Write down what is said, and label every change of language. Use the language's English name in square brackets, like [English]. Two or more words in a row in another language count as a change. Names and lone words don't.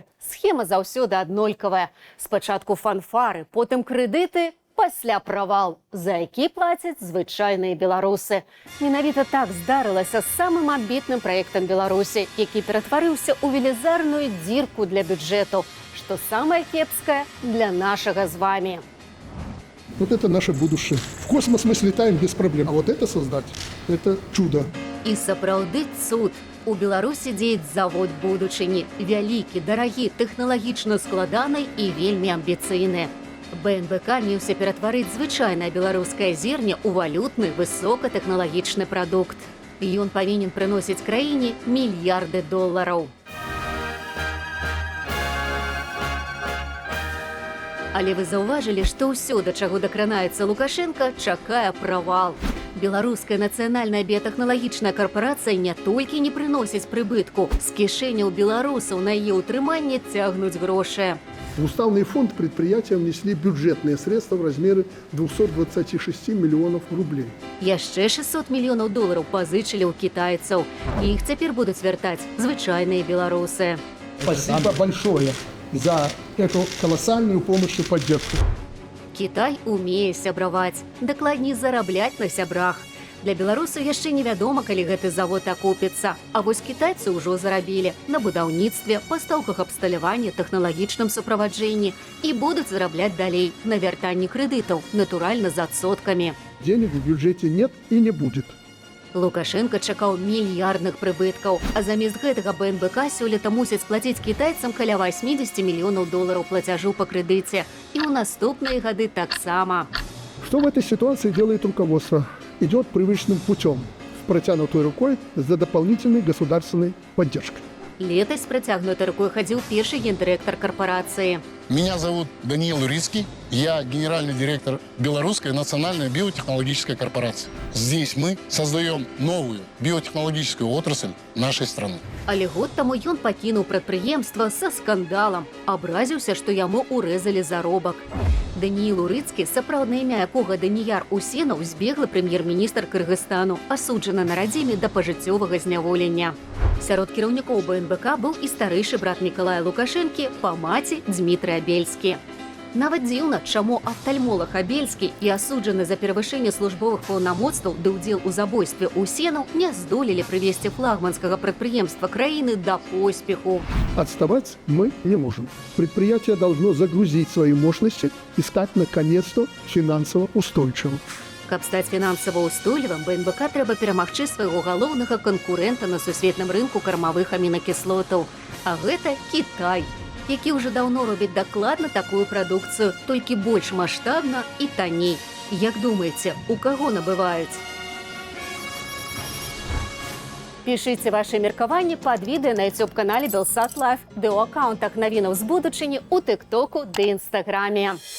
[Belarusian] Схема заўсёды аднолькавая. Спачатку фанфары, потым крэдыты, пасля правал, за які плацяць звычайныя беларусы. Менавіта так здарылася з самым амбітным праектам Беларусі, які ператварыўся ў велізарную дзірку для бюджэту, што самае кепскае для нашага з вами. [Russian] Вот это наше будущее. В космос мы слетаем без проблем. А вот это создать – это чудо. [Belarusian] І сапраўды цуд. У Беларусі дзеяць завод будучыні. Вялікі, дарагі, тэхналагічна складаны і вельмі амбіцыйны. БНБК меўся ператварыць звычайнае беларускае зерне ў валютны высокатэхналагічны прадукт. Ён павінен прыносіць краіне мільярды долараў. Але вы заўважылі, што ўсё, да чаго дакранаецца Лукашенко, чакае правал. Беларуская нацыянальная біятэхналагічная карпарацыя не толькі не прыносіць прыбытку, з кішэняў беларусаў на яе ўтрыманне цягнуць грошы. [Russian] В уставный фонд предприятия внесли бюджетные средства в размере 226 миллионов рублей. [Belarusian] Яшчэ 600 мільёнаў долараў пазычылі ў кітайцаў. І іх цяпер будуць вяртаць звычайныя беларусы. [Russian] Спасибо большое за эту колоссальную помощь и поддержку. [Belarusian] Кітай умее сябраваць, дакладней зарабляць на сябрах. Для беларусаў яшчэ невядома, калі гэты завод акупіцца. А вось кітайцы ўжо зарабілі на будаўніцтве, пастаўках абсталявання, тэхналагічным суправаджэнні і будуць зарабляць далей на вяртанні крэдытаў, натуральна з адсоткамі. [Russian] Денег в бюджете нет и не будет. [Belarusian] Лукашенко чакаў мільярдных прыбыткаў, а замест гэтага БНБК сёлета мусіць плаціць кітайцам каля 80 мільёнаў долараў плацяжу па крэдыце. І ў наступныя гады таксама. [Russian] Что в этой ситуации делает руководство? Идет привычным путем, с протянутой рукой за дополнительной государственной поддержкой. [Belarusian] Летась з працягнутай рукой хадзіў першы гендырэктар карпорацыі. [Russian] Меня зовут Даниил Урицкий. Я генеральный директор Белорусской национальной биотехнологической корпорации. Здесь мы создаем новую биотехнологическую отрасль нашей страны. [Belarusian] Але год таму ён пакінуў прадпрыемства са скандалам. Абразіўся, што яму урэзалі заробак. Даниил Урицкі, сапраўднае імя якога Данияр Усенов, збеглы прэм'ер-міністр Кыргызстану, асуджаны на радзіме да пажыццёвага зняволення. Сярод кіраўнікоў БНБК быў і старэйшы брат Мікалая Лукашэнкі па маці Дмітрый Абельскі. Нават дзіўна, чаму афтальмолог Абельскі і асуджаны за перавышэнне службовых паўнамоцтваў ды ўдзел у забойстве Усенов не здолелі прывесці флагманскага прадпрыемства краіны да поспеху. [Russian] Отставать мы не можем. Предприятие должно загрузить свои мощности и стать наконец-то финансово устойчивым. [Belarusian] Каб стаць фінансава ўстойлівым, БНБК трэба перамагчы свайго галоўнага канкурэнта на сусветным рынку кармавых амінакіслотаў. А гэта Кітай, які ўжо даўно робіць дакладна такую прадукцыю, толькі больш маштабна і танней. Як думаеце, у каго набываюць? Пішыце вашы меркаванні пад відэа на YouTube-канале Белсат Лайф, ды ў аккаунтах навінаў з будучыні ў Тык-току ды Інстаграме.